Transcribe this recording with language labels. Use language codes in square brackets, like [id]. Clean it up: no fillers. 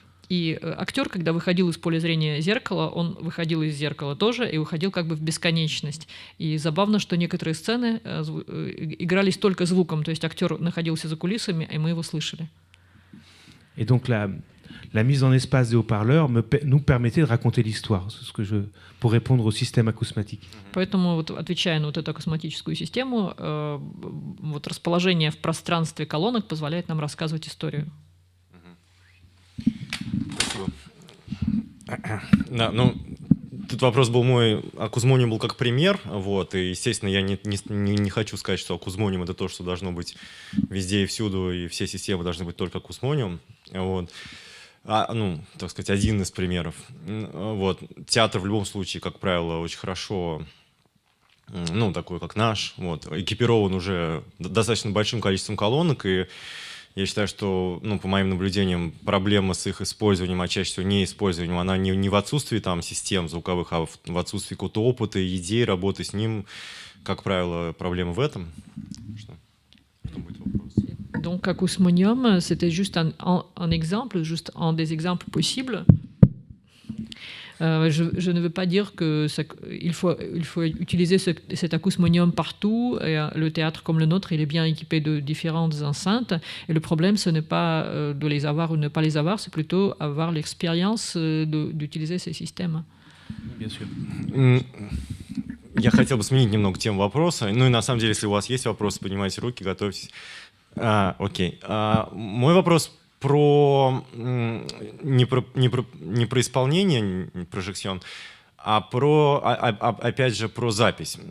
[ru] И актер, когда выходил из поля зрения зеркала, он выходил из зеркала тоже и выходил как бы в бесконечность. И забавно, что некоторые сцены игрались только звуком, то есть актер находился за кулисами, и мы его слышали. [fr] Et donc la mise en espace des haut-parleurs nous permettait de raconter l'histoire, pour répondre au système acousmatique. [ru] Поэтому, вот, отвечая на вот эту акусматическую систему, вот расположение в пространстве колонок позволяет нам рассказывать историю. Спасибо. Да, ну, тут вопрос был мой, акусмониум был как пример, вот, и, естественно, я не хочу сказать, что акусмониум — это то, что должно быть везде и всюду, и все системы должны быть только акусмониум, вот. Ну, так сказать, один из примеров. Вот. Театр в любом случае, как правило, очень хорошо, ну, такой, как наш, вот, экипирован уже достаточно большим количеством колонок, и я считаю, что, ну, по моим наблюдениям, проблема с их использованием, а чаще всего неиспользованием, она не в отсутствии там систем звуковых, а в отсутствии какого-то опыта, идей, работы с ним. Как правило, проблема в этом. Что будет вопрос? [fr] Donc, acousmonium, c'était juste un exemple, juste un des exemples possibles. Je ne veux pas dire qu'il faut utiliser cet acousmonium partout. Et le théâtre comme le nôtre, il est bien équipé de différentes enceintes. Et le problème, ce n'est pas de les avoir ou ne pas les avoir, c'est plutôt avoir l'expérience d'utiliser ces systèmes. Bien sûr. [ru] Я хотел бы сменить немного тему вопроса. Ну и на самом деле, если у вас есть вопросы, поднимайте руки, готовьтесь. Окей. Мой вопрос не про исполнение, не прожекцион, а опять же, про запись.